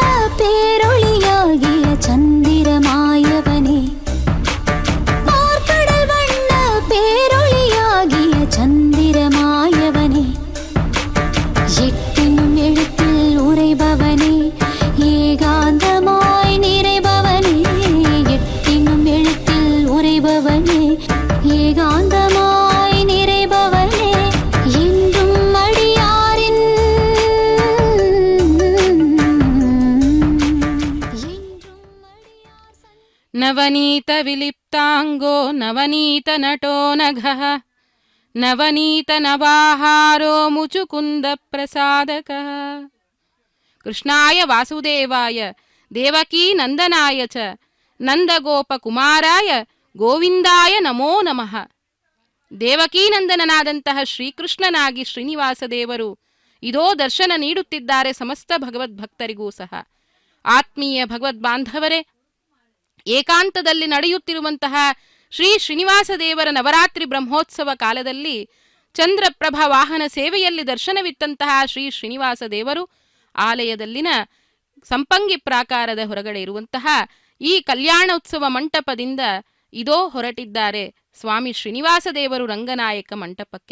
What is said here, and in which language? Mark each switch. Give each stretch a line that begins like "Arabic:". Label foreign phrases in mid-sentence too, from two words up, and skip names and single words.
Tamil: பேரொளியாகிய சந்திரமாயவனே பார்க்கடல் வண்ண பேரொளியாகிய சந்திரமாயவனே எட்டினும் எழுத்தில் உரைபவனே ஏகாந்தமாய் நிறைபவனே எட்டினும் எழுத்தில் உரைபவனே ஏகாந்தமாய் நிறைபவனே என்றும் அடியாரின்
Sanskrit: ನವನೀತ ವಿಲಿಪ್ತಾಂಗೋ ನವನೀತ ನಟೋ ನಘಃ ನವನೀತ ನವಾಹಾರೋ ಮುಚುಕುಂದ ಪ್ರಸಾದಕಃ. ಕೃಷ್ಣಾಯ ವಾಸುದೇವಾಯ ದೇವಕೀ ನಂದನಾಯ ಚ ನಂದಗೋಪಕುಮಾರಾಯ ಗೋವಿಂದಾಯ ನಮೋ ನಮಃ.
Kannada: ದೇವಕೀನಂದನನಾದಂತಹ ಶ್ರೀಕೃಷ್ಣನಾಗಿ ಶ್ರೀನಿವಾಸ ದೇವರು ಇದೋ ದರ್ಶನ ನೀಡುತ್ತಿದ್ದಾರೆ ಸಮಸ್ತ ಭಗವದ್ಭಕ್ತರಿಗೂ ಸಹ. ಆತ್ಮೀಯ ಭಗವದ್ಬಾಂಧವರೇ, ಏಕಾಂತದಲ್ಲಿ ನಡೆಯುತ್ತಿರುವಂತಹ ಶ್ರೀ ಶ್ರೀನಿವಾಸ ದೇವರ ನವರಾತ್ರಿ ಬ್ರಹ್ಮೋತ್ಸವ ಕಾಲದಲ್ಲಿ ಚಂದ್ರಪ್ರಭ ವಾಹನ ಸೇವೆಯಲ್ಲಿ ದರ್ಶನವಿತ್ತಂತಹ ಶ್ರೀ ಶ್ರೀನಿವಾಸ ದೇವರು ಆಲಯದಲ್ಲಿನ ಸಂಪಂಗಿ ಪ್ರಾಕಾರದ ಹೊರಗಡೆ ಇರುವಂತಹ ಈ ಕಲ್ಯಾಣೋತ್ಸವ ಮಂಟಪದಿಂದ ಇದೋ ಹೊರಟಿದ್ದಾರೆ ಸ್ವಾಮಿ ಶ್ರೀನಿವಾಸ ದೇವರು ರಂಗನಾಯಕ ಮಂಟಪಕ್ಕೆ.